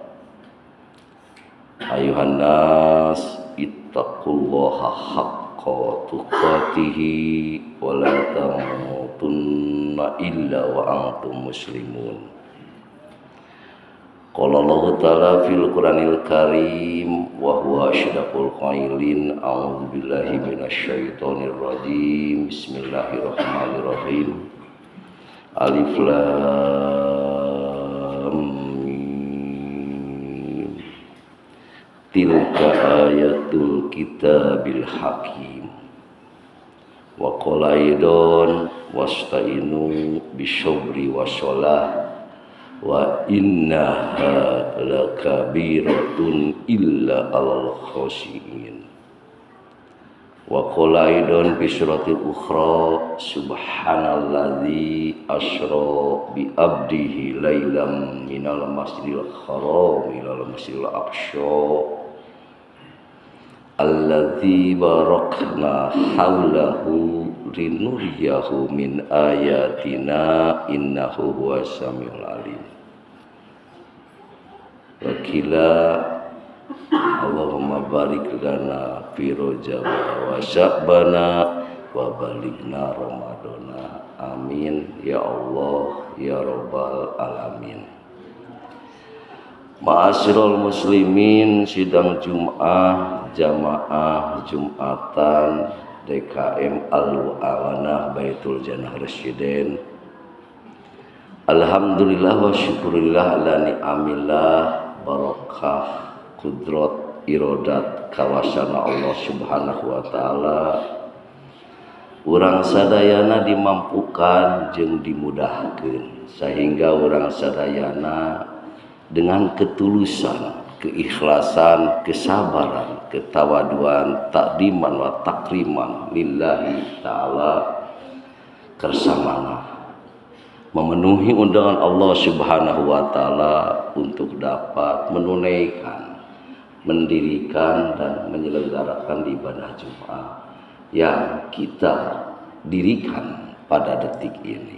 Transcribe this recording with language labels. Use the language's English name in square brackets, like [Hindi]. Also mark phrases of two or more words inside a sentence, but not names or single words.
[Arabic] أيها الناس اتقوا الله حق تقاته ولا تموتن إلا وأنتم مسلمون. قال الله تعالى في القرآن الكريم وهو أصدق القائلين أعوذ بالله من الشيطان الرجيم. بسم الله الرحمن الرحيم. الم. تلك آيات الكتاب الحكيم. وقال أيضا واستعينوا بالصبر والصلاة وإنها لكبيرة إلا على الخاشعين. وقال أيضا في سورة الأخرى سبحان الذي أسرى بعبده ليلا من المسجد الحرام إلى المسجد الأقصى الذي باركنا حوله لنريه من آياتنا إنه هو السميع العليم. وقيل اللهم بارك لنا في رجب وشعبان وبلغنا رمضان آمين يا الله يا رب العالمين. معاشر المسلمين, [Indonesian] sidang Jum'ah jamaah Jumatan DKM Al-Awanah Baitul Jannah Residen. [Arabic] الحمد لله والشكر لله على نعم الله بركة قدرة إرادة kawasana الله سبحانه وتعالى. [Sundanese] Urang sadayana dimampukan jeung dimudahkeun sehingga urang sadayana dengan [Indonesian] ketulusan, keikhlasan, kesabaran, ketawaduan, [Arabic] تقديما وتكريما لله تعالى [Indonesian] kersamana memenuhi undangan Allah [Arabic] سبحانه وتعالى [Indonesian] untuk dapat menunaikan, mendirikan dan menyelenggarakan ibadah Jumat yang kita dirikan pada detik ini.